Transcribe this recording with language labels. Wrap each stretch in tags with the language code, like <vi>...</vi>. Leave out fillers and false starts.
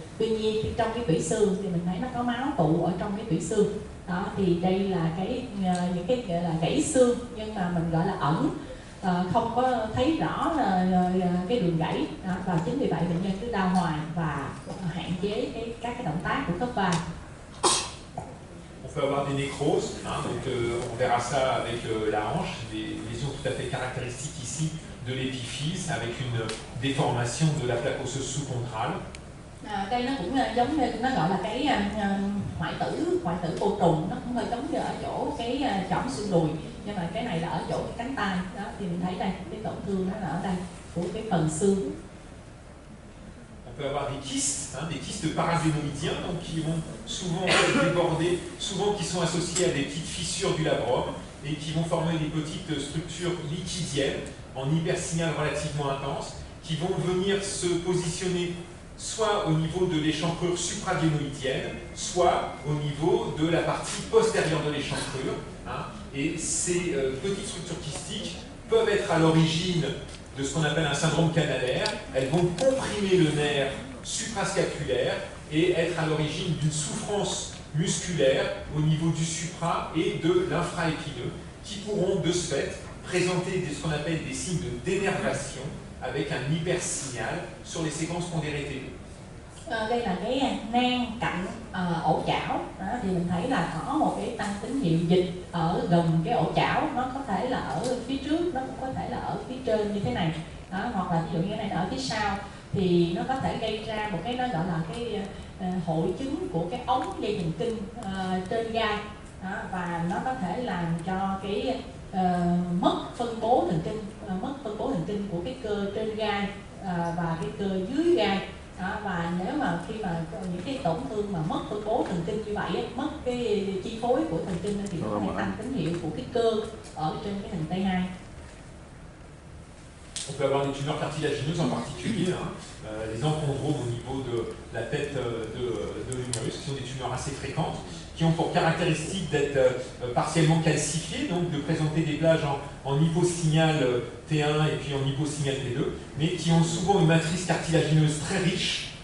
<vi>Tuy nhiên trong cái tủy xương thì mình thấy nó có máu tụ ở trong cái tủy xương đó. Thì đây là những cái gọi là gãy xương, nhưng mà mình gọi là ẩn, không có thấy rõ cái đường gãy đó. Và chính vì vậy bệnh nhân cứ đau hoài và hạn chế các cái động tác của khớp vai.</vi> <fr>On peut avoir des nécroses, donc on verra ça avec la hanche, des lésions tout à fait caractéristiques ici de l'épiphyse avec une déformation de la plaque osseuse sous-contrale.</fr> <vi>Đây nó cũng giống như nó gọi là cái hoại tử vô trùng, nó cũng hơi giống như ở chỗ cái chỏm xương đùi, nhưng mà cái này là ở chỗ cái cánh tay đó. Thì mình thấy đây cái tổn thương nó là ở đây của cái phần xương.</vi> <fr>On peut avoir des kystes paragénoïdiens, donc qui vont souvent déborder, souvent qui sont associés à des petites fissures du labrum et qui vont former des petites structures liquidiennes en hypersignal relativement intense, qui vont venir se positionner soit au niveau de l'échancrure supragénoïdienne, soit au niveau de la partie postérieure de l'échancrure. Et ces petites structures kystiques peuvent être à l'origine de ce qu'on appelle un syndrome canalaire. Elles vont comprimer le nerf suprascapulaire et être à l'origine d'une souffrance musculaire au niveau du supra et de l'infraépineux, qui pourront de ce fait présenter ce qu'on appelle des signes de dénervation avec un hypersignal sur les séquences pondérées T2.</fr> <vi>Đây là cái nang cạnh ổ chảo đó, thì mình thấy là có một cái tăng tín hiệu dịch ở gần cái ổ chảo, nó có thể là ở phía trước, nó cũng có thể là ở phía trên như thế này đó, hoặc là ví dụ như cái này ở phía sau, thì nó có thể gây ra một cái nó gọi là cái hội chứng của cái ống dây thần kinh trên gai đó, và nó có thể làm cho cái mất phân bố thần kinh của cái cơ trên gai và cái cơ dưới gai đó. Và nếu mà khi mà những cái tổn thương mà mất phân bố thần kinh như vậy, mất cái chi phối của thần kinh thì nó có thể tăng tín hiệu của cái cơ ở trên cái hình T2.</vi> <fr>On peut avoir des tumeurs cartilagineuses en particulier, les enchondromes au niveau de la tête de l'humérus, qui sont des tumeurs assez fréquentes, qui ont pour caractéristique d'être partiellement calcifiées, donc de présenter des plages en hyposignal T1 et puis en hyposignal T2, mais qui ont souvent une matrice cartilagineuse très riche,</fr>